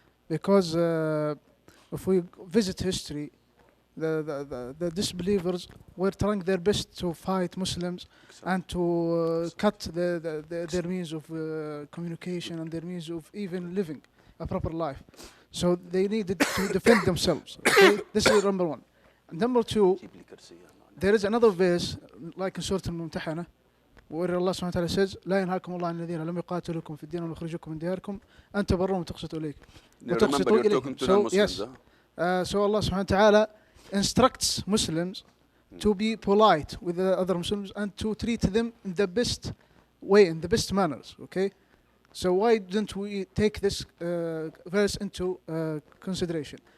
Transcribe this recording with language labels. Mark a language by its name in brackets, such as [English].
[English] Because if we visit history, the disbelievers were trying their best to fight Muslims and to cut their means of communication and their means of even living a proper life. So they needed to defend themselves, okay? This is number one. And number two, there is another verse, like in Surah Al-Mumtahana, where Allah subhanahu wa ta'ala says [Arabic] لا ينهاكم الله عن الذين لم يقاتلوكم في الدين ولم يخرجوكم من دياركم أن تبروهم وتقسطوا إليهم. [English] Remember, you're talking to non-Muslims. So Allah subhanahu wa ta'ala instructs Muslims to be polite with the other Muslims and to treat them in the best way, in the best manners. Okay, so why don't we take this verse into consideration?